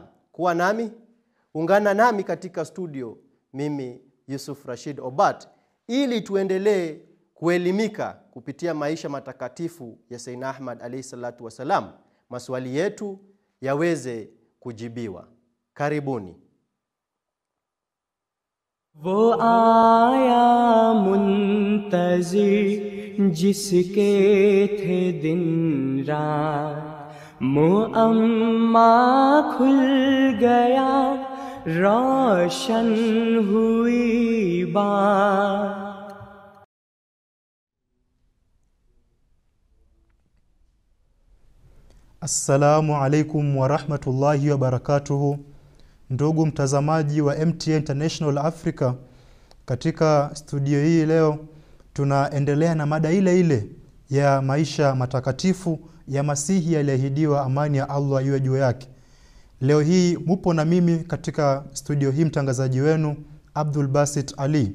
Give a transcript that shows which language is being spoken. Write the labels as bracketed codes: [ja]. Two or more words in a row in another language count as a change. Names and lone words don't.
[sw] Kuwa nami, ungana nami katika studio, mimi Yusuf Rashid Obat, ili tuendelee kuelimika kupitia maisha matakatifu ya Sayyidina Ahmad [ar] عليه الصلاة والسلام, [sw] maswali yetu yaweze kujibiwa. Karibuni. [ur] وہ آیا منتظر جس کے تھے دن رات، معمہ کھل گیا روشن ہوئی بات. [ar] السلام عليكم ورحمة الله وبركاته. [sw] Ndugu mtazamaji wa MTA International Africa, katika studio hii leo tunaendelea na mada ile ile ya maisha matakatifu ya Masihi aliyeahidiwa, amani ya Allah iwe juu yake. Leo hii mupo na mimi katika studio hii, mtangazaji wenu Abdul Basit Ali.